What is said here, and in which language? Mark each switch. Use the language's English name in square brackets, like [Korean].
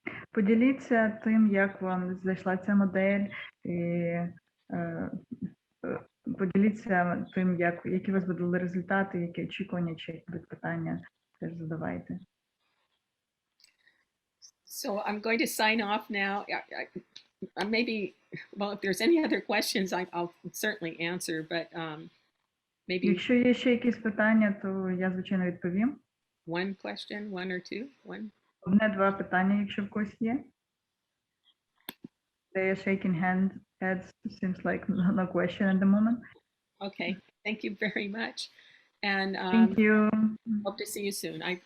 [Ukrainian] Поділіться тим, як вам зайшла ця модель, і поділіться тим, які у вас були результати, які очікування, чи будуть питання, теж задавайте. [English] So I'm going to sign off now. Maybe, well, if there's any other questions, I'll certainly answer, but maybe... [Ukrainian] Якщо є ще якісь питання, то я, звичайно, відповім. [English] One question, one or two, one? [Ukrainian] 1-2 питання, якщо в когось є. [English] They are shaking heads. Seems like no question at the moment. Okay, thank you very much. And Thank you. hope to see you soon.